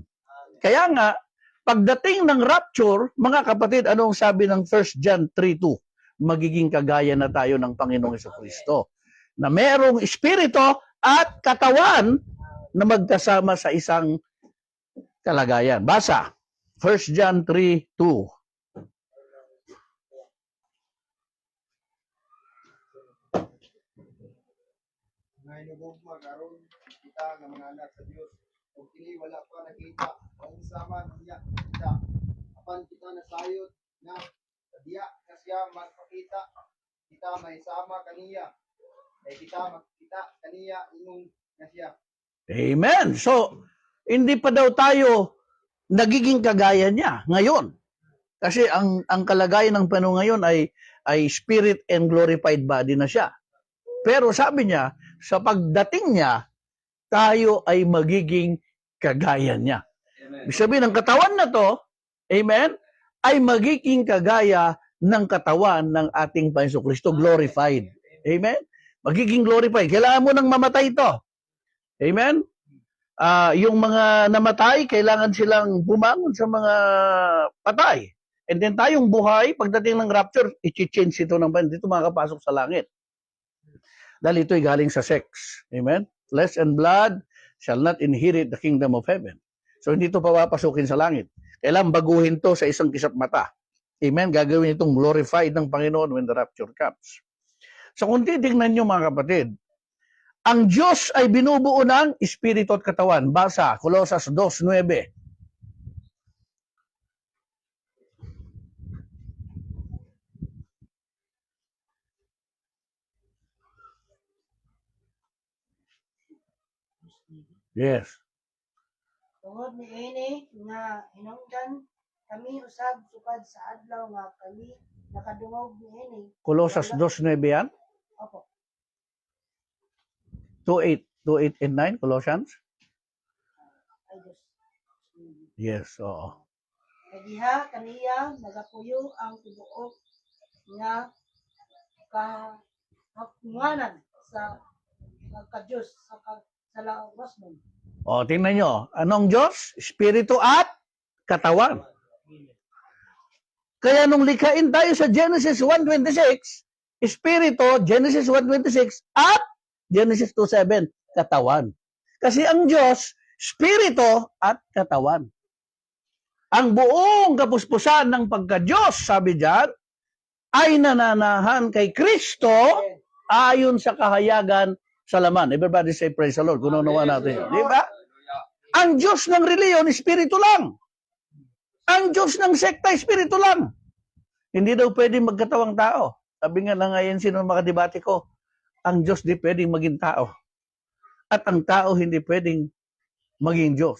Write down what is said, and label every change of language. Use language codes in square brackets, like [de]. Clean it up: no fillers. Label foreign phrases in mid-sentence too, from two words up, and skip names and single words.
[tl] Kaya nga, pagdating ng rapture, mga kapatid, anong sabi ng 1 John 3:2? Magiging kagaya na tayo ng Panginoong Jesucristo. Na merong espiritu at katawan na magkasama sa isang kalagayan. Basa, 1 John 3:2. [ceb] Nainugugma karon kita nga mga anak sa Dios ug kini wala pa nakita ang sama niya kita apan kita nasayod na diya kasya magpakita kita may sama kaniya kay kita makita kaniya ingon na siya. [tl] Amen. So, hindi pa daw tayo nagiging kagaya niya ngayon. Kasi ang kalagayan ng Panginoon ngayon ay [en] spirit and glorified body [tl] na siya. Pero sabi niya, sa pagdating niya, tayo ay magiging kagaya niya. Ibig sabihin, ang katawan na to, amen, ay magiging kagaya ng katawan ng ating Panginoon Kristo, glorified. Amen? Magiging glorified. Kailangan mo nang mamatay ito. Amen? Yung mga namatay, kailangan silang bumangon sa mga patay. [en] And then [tl] tayong buhay, pagdating ng rapture, i-change ito ng Panginoon. Dito makakapasok sa langit. Dahil ito'y galing sa sex. Amen? [en] Flesh and blood shall not inherit the kingdom of heaven. [tl] So, hindi ito papapasukin sa langit. Kailangan baguhin to sa isang kisap mata. Amen? Gagawin itong glorified ng Panginoon [en] when the rapture comes. [tl] So, kung titignan nyo mga kapatid, ang Diyos ay binubuo ng espiritu at katawan. Basa, Colosas 2:9. Yes. [ceb] Tungod ni ini nga hinungdan kami usab sukad sa adlaw nga kami nakadungog ni ini. [tl] Colosas 2:9 yan? Opo. 2:8 and 9, Colossians? Ay Diyos. Yes, oo. [ceb] Kadiha kaniya nagapuyo ang tibuok nga kahakunganan sa pagka-Diyos sa lawas mo. [tl] O, tingnan nyo. Anong Diyos? Espiritu at katawan. Kaya nung likhain tayo sa Genesis 1:26, Espiritu, Genesis 1:26, at Genesis 2:7, katawan. Kasi ang Diyos, Espiritu at katawan. Ang buong kapuspusan ng pagka-Diyos, sabi diyan, ay nananahan kay Kristo ayon sa kahayagan sa laman. [en] Everybody say praise the Lord. [tl] Kung nawa natin yun. Di ba? Ang Diyos ng reliyon, espiritu lang. Ang Diyos ng sekta, espiritu lang. Hindi daw pwedeng magkatawang tao. Sabi nga na ngayon, sino makadebate ko, ang Diyos di pwedeng maging tao. At ang tao hindi pwedeng maging Diyos.